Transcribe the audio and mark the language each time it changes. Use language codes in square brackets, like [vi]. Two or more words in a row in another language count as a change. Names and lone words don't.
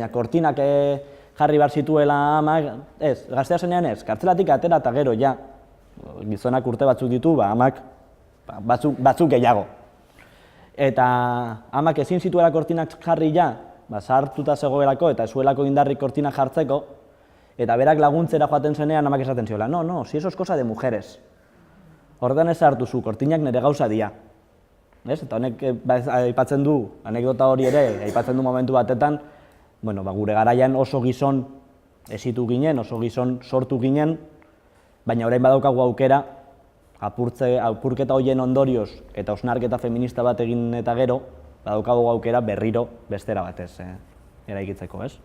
[eu] Baina kortinak jarri behar zituela amak, ez, gaztea zenean ez, kartzelatik atera eta gero ja, gizonak urte batzuk ditu, amak batzuk gehiago. Eta amak ezin zituela kortinak jarri ja, sartuta zegoelako eta zuelako indarrik kortinak jartzeko, eta berak laguntzera joaten zenean amak esaten ziola, [es] no, si eso es cosa de mujeres. [eu] Horretan ez hartu zu, kortinak nire gauza dia. Eta honek aipatzen du, anekdota hori ere, aipatzen du momentu batetan, gure garaian oso gizon hesitu ginen, oso gizon sortu ginen, baina orain badaukagu aukera, apurketa horien ondorioz eta hausnarketa feminista bat egin eta gero, badaukagu aukera berriro bestera batez eraikitzeko, ez?